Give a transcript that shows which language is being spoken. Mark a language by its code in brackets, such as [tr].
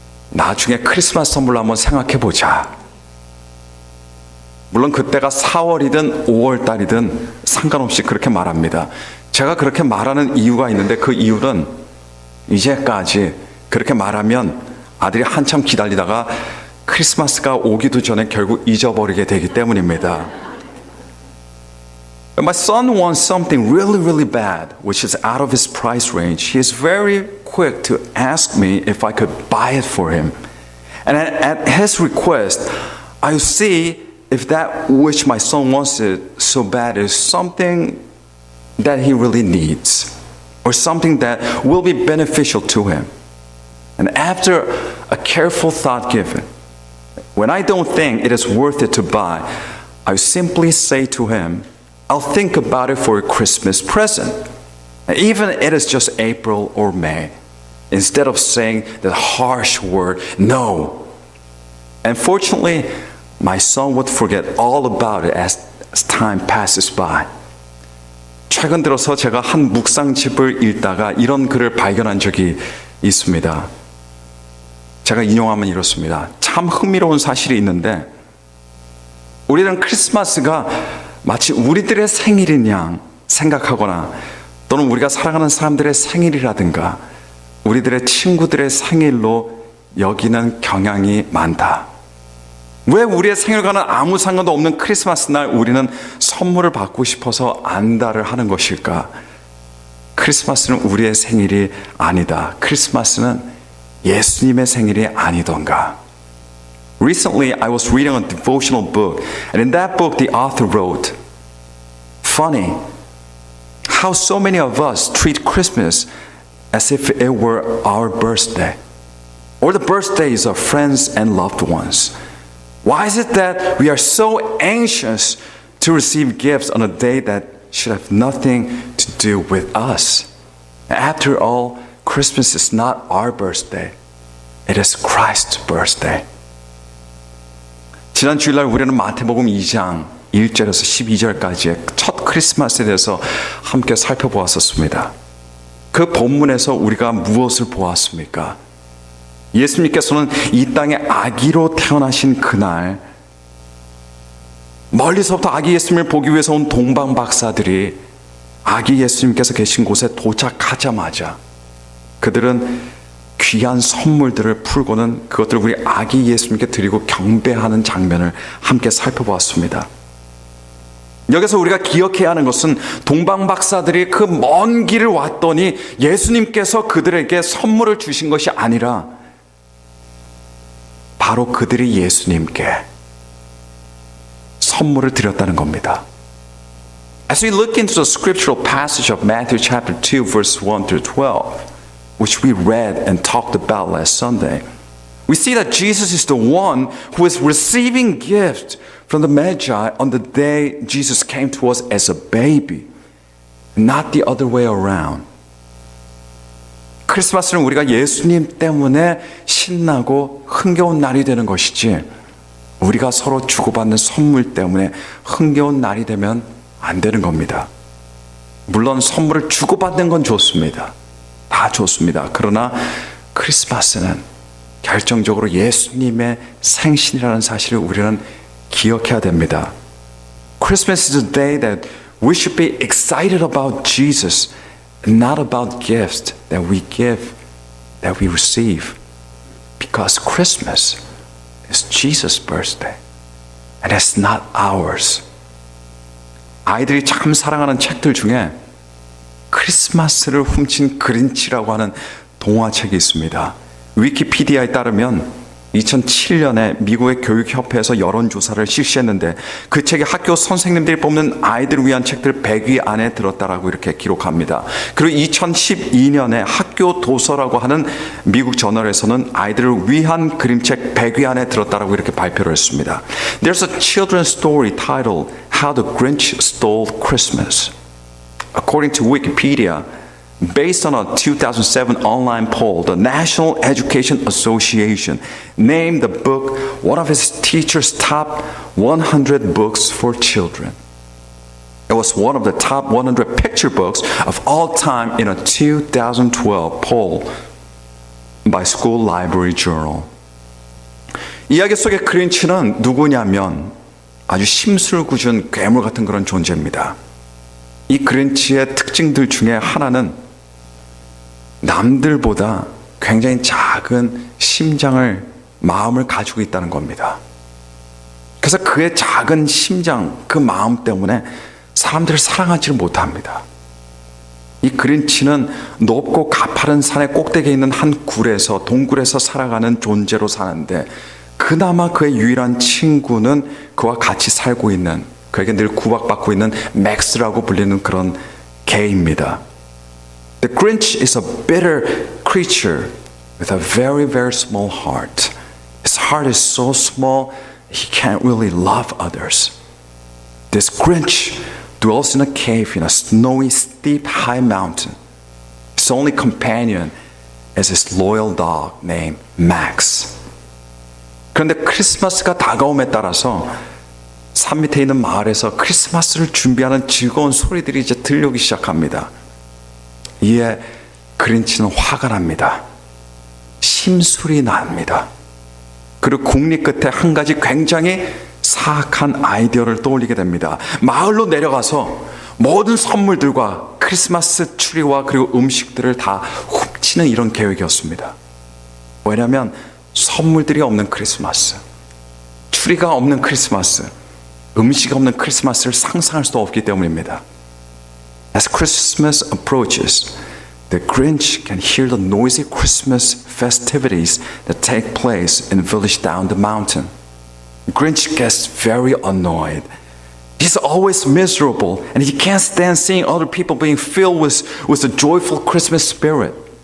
[ko] 나중에 크리스마스 선물로 한번 생각해 보자. 물론 그때가 4월이든 5월달이든 상관없이 그렇게 말합니다. 제가 그렇게 말하는 이유가 있는데 그 이유는 이제까지 그렇게 말하면 아들이 한참 기다리다가 크리스마스가 오기도 전에 결국 잊어버리게 되기 때문입니다. [en] My son wants something really, really bad, which is out of his price range. He is very quick to ask me if I could buy it for him. And at his request, I see if that which my son wants it so bad is something that he really needs, or something that will be beneficial to him. And after a careful thought given, when I don't think it is worth it to buy, I simply say to him, I'll think about it for a Christmas present. Even if it is just April or May, instead of saying the harsh word, no. And fortunately, my son would forget all about it as time passes by. [ko] 최근 들어서 제가 한 묵상집을 읽다가 이런 글을 발견한 적이 있습니다. 제가 인용하면 이렇습니다. 참 흥미로운 사실이 있는데, 우리는 크리스마스가 마치 우리들의 생일인 양 생각하거나 또는 우리가 사랑하는 사람들의 생일이라든가 우리들의 친구들의 생일로 여기는 경향이 많다. 왜 우리의 생일과는 아무 상관도 없는 크리스마스 날 우리는 선물을 받고 싶어서 안달을 하는 것일까? 크리스마스는 우리의 생일이 아니다. 크리스마스는 예수님의 생일이 아니던가? [en] Recently, I was reading a devotional book, and in that book, the author wrote, "Funny how so many of us treat Christmas as if it were our birthday, or the birthdays of friends and loved ones. Why is it that we are so anxious to receive gifts on a day that should have nothing to do with us. After all, Christmas is not our birthday. It is Christ's birthday. [ko] 지난 주일날 우리는 마태복음 2장 1절에서 12절까지의 첫 크리스마스에 대해서 함께 살펴보았었습니다. 그 본문에서 우리가 무엇을 보았습니까? 예수님께서는 이 땅에 아기로 태어나신 그날 멀리서부터 아기 예수님을 보기 위해서 온 동방 박사들이 아기 예수님께서 계신 곳에 도착하자마자 그들은 귀한 선물들을 풀고는 그것들을 우리 아기 예수님께 드리고 경배하는 장면을 함께 살펴보았습니다. 여기서 우리가 기억해야 하는 것은 동방 박사들이 그 먼 길을 왔더니 예수님께서 그들에게 선물을 주신 것이 아니라 바로 그들이 예수님께 선물을 드렸다는 겁니다. [en] As we look into the scriptural passage of Matthew chapter 2 verse 1 through 12, which we read and talked about last Sunday, we see that Jesus is the one who is receiving gifts from the Magi on the day Jesus came to us as a baby, not the other way around. [ko] 크리스마스는 우리가 예수님 때문에 신나고 흥겨운 날이 되는 것이지 우리가 서로 주고받는 선물 때문에 흥겨운 날이 되면 안 되는 겁니다. 물론 선물을 주고받는 건 좋습니다. 다 좋습니다. 그러나 크리스마스는 결정적으로 예수님의 생신이라는 사실을 우리는 기억해야 됩니다. [en] Christmas is a day that we should be excited about Jesus and not about gifts that we give, that we receive. Because Christmas is Jesus' birthday and it's not ours. [ko] 아이들이 참 사랑하는 책들 중에 크리스마스를 훔친 그린치라고 하는 동화책이 있습니다. 위키피디아에 따르면 2007년에 미국의 교육협회에서 여론조사를 실시했는데 그 책이 학교 선생님들이 뽑는 아이들을 위한 책들 100위 안에 들었다라고 이렇게 기록합니다. 그리고 2012년에 학교 도서라고 하는 미국 저널에서는 아이들을 위한 그림책 100위 안에 들었다라고 이렇게 발표를 했습니다. [en] There's a children's story titled How the Grinch Stole Christmas. According to Wikipedia, based on a 2007 online poll, the National Education Association named the book one of its teachers' top 100 books for children. It was one of the top 100 picture books of all time in a 2012 poll by School Library Journal. [ko] 이야기 속의 그린치는 누구냐면 아주 심술궂은 괴물 같은 그런 존재입니다. 이 그린치의 특징들 중에 하나는 남들보다 굉장히 작은 심장을, 마음을 가지고 있다는 겁니다. 그래서 그의 작은 심장, 그 마음 때문에 사람들을 사랑하지를 못합니다. 이 그린치는 높고 가파른 산의 꼭대기에 있는 한 굴에서, 동굴에서 살아가는 존재로 사는데 그나마 그의 유일한 친구는 그와 같이 살고 있는, 그에게 늘 구박받고 있는 맥스라고 불리는 그런 개입니다. [en] The Grinch is a bitter creature with a very, very small heart. His heart is so small, he can't really love others. This Grinch dwells in a cave in a snowy, steep, high mountain. His only companion is his loyal dog named Max. [ko] 그런데 크리스마스가 다가옴에 따라서 산 밑에 있는 마을에서 크리스마스를 준비하는 즐거운 소리들이 이제 들려오기 시작합니다. 이에 그린치는 화가 납니다. 심술이 납니다. 그리고 궁리 끝에 한 가지 굉장히 사악한 아이디어를 떠올리게 됩니다. 마을로 내려가서 모든 선물들과 크리스마스 추리와 그리고 음식들을 다 훔치는 이런 계획이었습니다. 왜냐하면 선물들이 없는 크리스마스, 추리가 없는 크리스마스, 음식이 없는 크리스마스를 상상할 수 없기 때문입니다. [en] As Christmas approaches, the Grinch can hear the noisy Christmas festivities that take place in a village down the mountain. Grinch gets very annoyed. He's always miserable, and he can't stand seeing other people being filled with the joyful Christmas spirit.